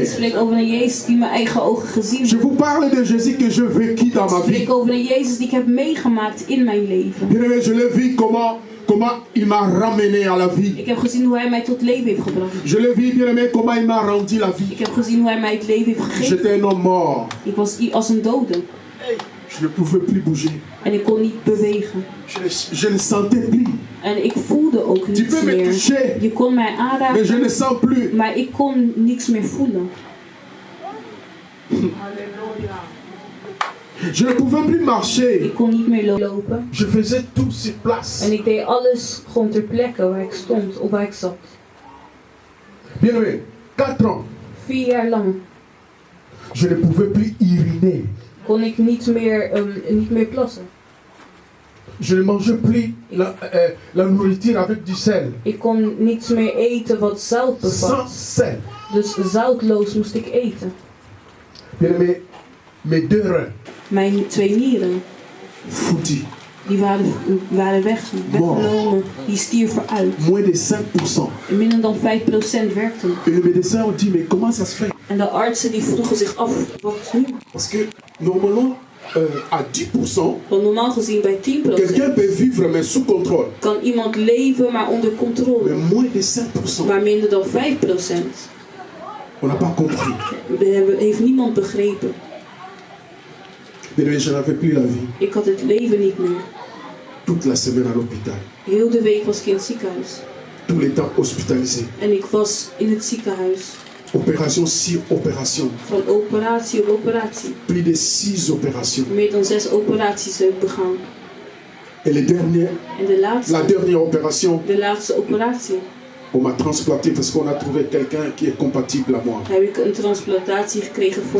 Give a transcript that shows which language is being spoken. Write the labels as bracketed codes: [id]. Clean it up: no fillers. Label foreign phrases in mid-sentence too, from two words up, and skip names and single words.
[nl] Ik spreek over een Jezus die mijn eigen ogen gezien [fr] Je [nl] heeft. [fr] vous parle de Jésus que je vécu dans ma [nl] Ik [fr] vie. [nl] spreek over een Jezus die ik heb meegemaakt in mijn leven. [fr] Bien-aimé, je l'ai vu comment il m'a ramené à la vie. [nl] Ik heb gezien hoe hij mij tot leven heeft gebracht. [fr] Je l'ai vu, bien-aimé, comment il m'a rendu la vie. [nl] Ik heb gezien hoe hij mij het leven heeft gegeven. [fr] J'étais un homme mort. [nl] Ik was als een dode. [fr] Je ne pouvais plus bouger. [nl] En ik kon niet bewegen. [fr] Je ne sentais plus. [nl] En ik voelde ook [fr] Tu [nl] niets [fr] peux me [nl] meer. [fr] toucher, [nl] Je kon mij [fr] mais je [nl] aanraken, [fr] ne sens plus. [nl] maar ik kon niks meer voelen. [fr] Je ne pouvais plus marcher. [nl] Ik kon niet meer lopen. [fr] Je faisais tout sur place. [nl] En ik deed alles gewoon ter plekke waar ik stond of waar ik zat. [fr] Bien-aimé, 4 ans, [nl] 4 jaar lang [fr] je ne pouvais plus uriner. [nl] kon ik niet meer plassen. [fr] Je ne mangeais plus la nourriture avec du sel. [nl] Ik kon niets meer eten wat zout bevat. [fr] Sans sel. [nl] Dus zoutloos moest ik eten. [fr] Bien-aimé, mes 2 reins, [nl] Mijn 2 nieren, [fr] foutus. [nl] die waren weggenomen. Die stierven uit. [fr] Moins de 5%. [nl] En minder dan 5% werkte nog. [fr] Et le médecin a dit, mais comment ça se fait? [nl] En de artsen die vroegen zich af, wat nu? [fr] Parce que normalement, à 10%, [nl] Want normaal gezien bij 10% [fr] quelqu'un peut vivre mais sous contrôle. [nl] kan iemand leven maar onder controle. [fr] Mais moins de 5%, [nl] Maar minder dan 5% [fr] on n'a pas compris. [nl] heeft niemand begrepen. [fr] Mais je n'avais plus la vie. [nl] Ik had het leven niet meer. [fr] Toute la semaine à l'hôpital. [nl] Heel de week was ik in het ziekenhuis. [fr] Tous les temps hospitalisé. [nl] En ik was in het ziekenhuis. [fr] Opération sur opération. [nl] Van operatie op operatie. [fr] Plus de 6 opérations. [nl] Meer dan 6 operaties heb ik begaan. [fr] Et [nl] En de [fr] la dernière opération, [nl] laatste operatie. [fr] On m'a transplanté parce qu'on a trouvé quelqu'un qui est compatible à moi. [nl] Heb ik een transplantatie gekregen voor